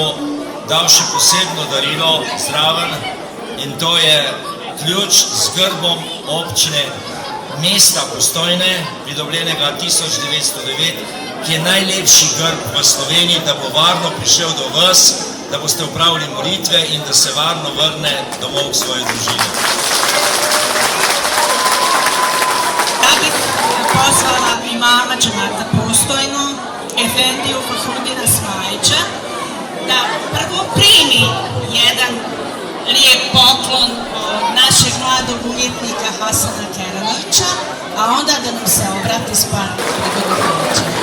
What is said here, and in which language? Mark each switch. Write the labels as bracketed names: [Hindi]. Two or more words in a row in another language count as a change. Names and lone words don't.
[Slovenian] dal še posebno darilo zraven in to je ključ z grbom občine mesta Postojne, pridobljenega 1909, ki je najlepši grb v Sloveniji, da bo varno prišel do vas, da boste opravili molitve in da se varno vrne domov v svoje družine. [Bosnian] Ja bih pozvala imama džemata Postojno, Efendiju Fahrudina Smajića, da prvo primi jedan lijep poklon od našeg mladog umjetnika Hasana Keramića, a onda da nam se obrati s par prigodovođa.